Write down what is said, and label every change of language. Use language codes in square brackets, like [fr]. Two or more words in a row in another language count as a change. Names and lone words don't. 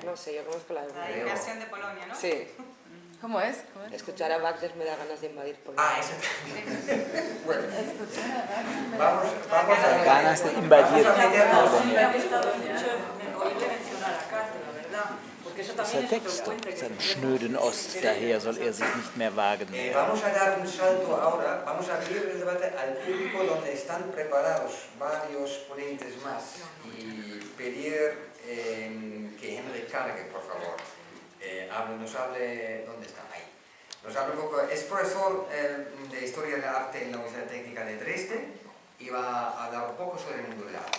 [es] No sé, yo conozco la de La Woody Allen. invasión de Polonia, ¿no? Sí, ¿Cómo es? escuchar a Wagner me da ganas de invadir Polonia. Ah, esa también. Bueno, vamos a Ganas de invadir. Vamos a meternos. Sí, me ha gustado mucho oírle mencionar a Karte, la verdad, porque eso [de] Das ist [es] también [de] der [es] es [de] Text. [es] frecuente. [de] Aus einem schnöden Ost, daher soll er sich nicht mehr wagen. [es] Vamos a dar un salto ahora, vamos a abrir el debate al público donde están preparados varios ponentes más y pedir que Henry Carge, por favor, nos hable, ¿dónde está? Ahí. Nos hable un poco, es profesor de Historia del Arte en la Universidad Técnica de Dresde y va a hablar un poco sobre el mundo del arte.